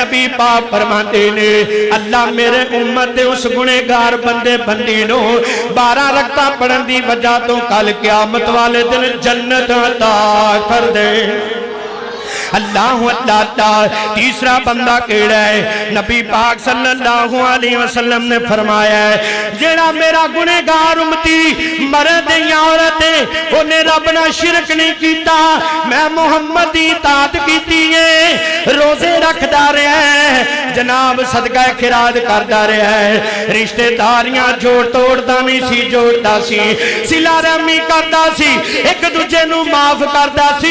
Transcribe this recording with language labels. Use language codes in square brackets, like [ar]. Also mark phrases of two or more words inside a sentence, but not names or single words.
[pa] نبی پاک فرماتے نے اللہ میرے امت دے اس گنہگار بندے بندی نو 12 رکعتاں پڑھن دی وجہ تو کل قیامت والے دن جنت عطا کر دے. اللہ اللہ۔ تیسرا بندہ کیڑا ہے? نبی پاک [ar] صلى الله عليه وسلم [pa] نے فرمایا ہے جیڑا میرا گنہگار امتی مرد یا عورت ہے انہیں رب نال شرک نہیں کیتا، میں محمد دی اطاعت کیتی ہے، روزے رکھدا رہا ہے، جناب صدقہ خیرات کردا رہا ہے، رشتہ داریاں جوڑ توڑدا نہیں سی، جوڑدا سی، صلہ رحمی کردا سی، اک دوجے نوں معاف کردا سی.